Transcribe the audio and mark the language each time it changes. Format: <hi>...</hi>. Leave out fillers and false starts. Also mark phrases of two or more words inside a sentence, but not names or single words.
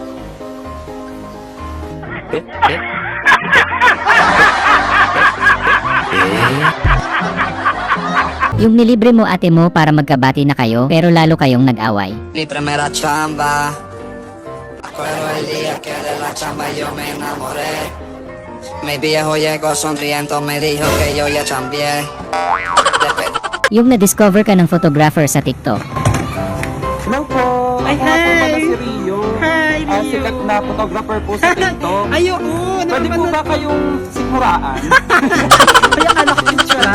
<tl>Yung nilibre mo ate mo para magkabati na kayo pero lalo kayong nag-away.</tl> <es>Mi primera chamba. Acuerdo el día que de la chamba yo me enamoré. Mi viejo llegó sonriendo, me dijo que yo ya chambié.</es> <tl>Yung na-discover ka ng photographer sa TikTok. Hello po. Ay, hi. Si Rio. Hi, Rio. Sikat na photographer po sa TikTok. Ayoko. Pwede po ba kayong siguraan? Kaya anak picture.</tl>